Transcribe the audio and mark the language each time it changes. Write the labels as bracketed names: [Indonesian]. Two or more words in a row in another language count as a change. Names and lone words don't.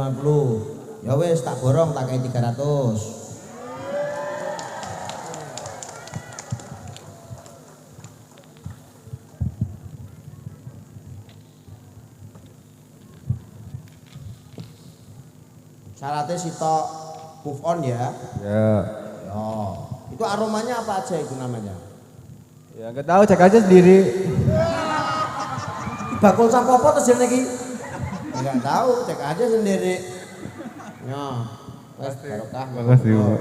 [Javanese] Ya wis tak borong tak kei 300. [Indonesian] Syaratnya sitok [English] move on [Indonesian] ya. Ya. Oh, itu aromanya apa aja itu namanya? Ya nggak tahu, cek aja sendiri. Bakul sampo apa terus lagi? Enggak tahu, cek aja sendiri. [Javanese] Ya, wes barokah. [Indonesian] Makasih, Pak.